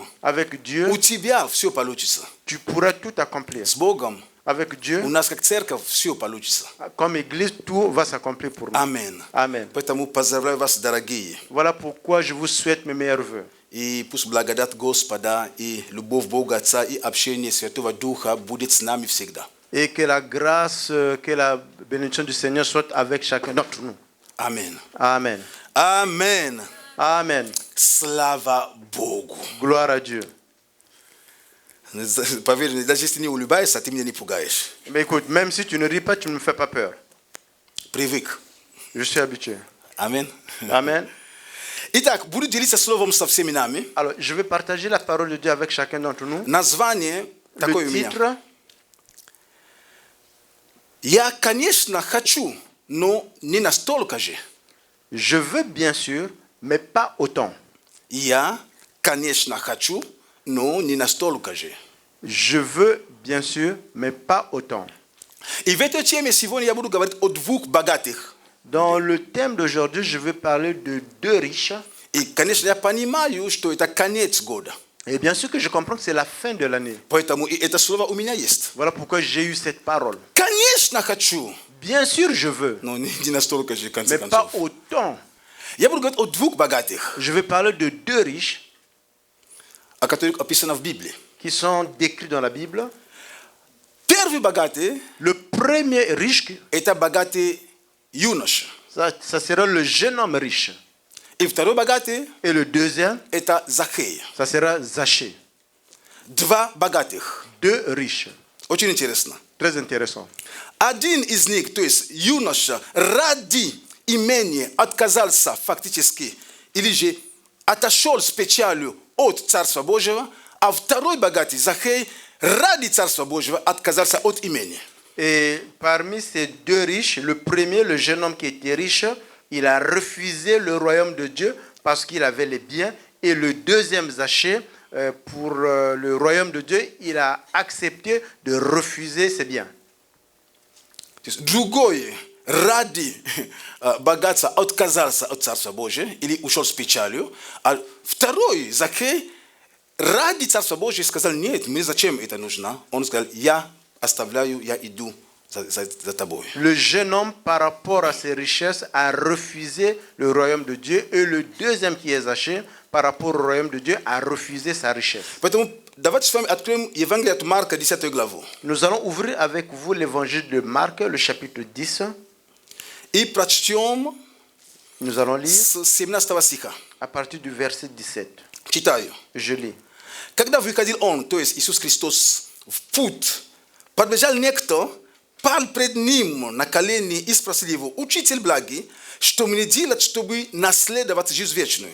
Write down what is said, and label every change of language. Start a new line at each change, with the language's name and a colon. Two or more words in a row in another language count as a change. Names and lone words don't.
French: Avec Dieu,
Russian: у тебя все получится.
French: tu pourras tout accomplir.
Russian: С Богом
French: Avec Dieu,
Russian: у нас как церковь все получится.
French: comme Église, tout va s'accomplir pour nous.
Russian: Аминь.
French: Amen.
Russian: Поэтому поздравляю вас, дорогие.
French: Voilà pourquoi je vous souhaite mes meilleurs vœux.
Russian: И пусть благодать Господа и любовь Бога Отца и общение Святого Духа будет с нами всегда.
French: Et que la grâce, que la bénédiction du Seigneur soit avec chacun d'entre nous.
Russian: Аминь.
French: Amen. Amen. Amen.
Russian: Слава Богу.
French: Gloire à Dieu.
Russian: Поверь мне, даже если не улыбаешься, ты меня не пугаешь.
French: Mais écoute, même si tu ne ris pas, tu ne me fais pas peur.
Russian: Привык.
French: Je suis habitué.
Russian: Аминь.
French: Amen.
Russian: Итак, буду делиться словом со всеми нами.
French: Alors, je vais partager la parole de Dieu avec chacun d'entre nous.
Russian: Название такое
French: Le
Russian: у меня.
French: titre,
Russian: Я, конечно, хочу, но не настолько же.
French: je veux bien sûr, mais pas autant.
Russian: Я, конечно, хочу, но не настолько же.
French: Je veux bien sûr, mais pas autant.
Russian: И в этой теме сегодня я буду говорить о двух богатых.
French: Dans le thème d'aujourd'hui, je vais parler de deux riches.
Russian: И, конечно, я понимаю, что это конец года.
French: Et bien sûr que je comprends que c'est la fin de l'année.
Russian: Поэтому и это слово у меня есть.
French: Voilà pourquoi j'ai eu cette parole.
Russian: Конечно, хочу,
French: Bien sûr, je veux,
Russian: но не настолько же, в конце
French: mais pas
Russian: концов.
French: autant.
Russian: Я буду говорить о двух богатых,
French: Je vais parler de deux riches
Russian: о которых описано в Библии.
French: qui sont décrits dans la Bible.
Russian: Первый богатый
French: Le premier riche, –
Russian: это богатый юноша.
French: ça sera le jeune homme riche.
Russian: И второй богатый
French: Et le deuxième, –
Russian: это Захей.
French: ça sera Zachée.
Russian: Два богатых.
French: Deux riches.
Russian: Очень интересно.
French: Très intéressant.
Russian: Один из них, то есть юноша, ради имени отказался фактически, или же отошел с печалью от Царства Божьего, а второй богатый, Захей, ради Царства Божьего отказался от имени.
French: Et parmi ces deux riches, le premier, le jeune homme qui était riche, il a refusé le royaume de Dieu parce qu'il avait les biens. Et le deuxième Zachée, pour le royaume de Dieu, il a accepté de refuser ses biens.
Russian: Другой ради богатства отказался от Царства Божьего или ушел с печалью, а второй, Захей, ради Царства Божьего сказал: нет, мне зачем это нужно? Он сказал: я оставляю, я иду за тобой.
French: Le jeune homme, par rapport à ses richesses, a refusé le royaume de Dieu. Et le deuxième qui est Zachée, par rapport au royaume de Dieu, a refusé sa richesse.
Russian: Поэтому давайте с вами откроем Евангелие от Марка, 10 главу.
French: Nous allons ouvrir avec vous l'évangile de Marc, le chapitre 10.
Russian: И прочтем
French: Nous allons lire
Russian: с 17 стиха.
French: à partir du verset 17.
Russian: Читаю.
French: Je lis.
Russian: Когда выходил он, то есть Иисус Христос, в путь, подбежал некто, пал пред ним на колени и спросил его: «Учитель благий, что мне делать, чтобы наследовать жизнь вечную?»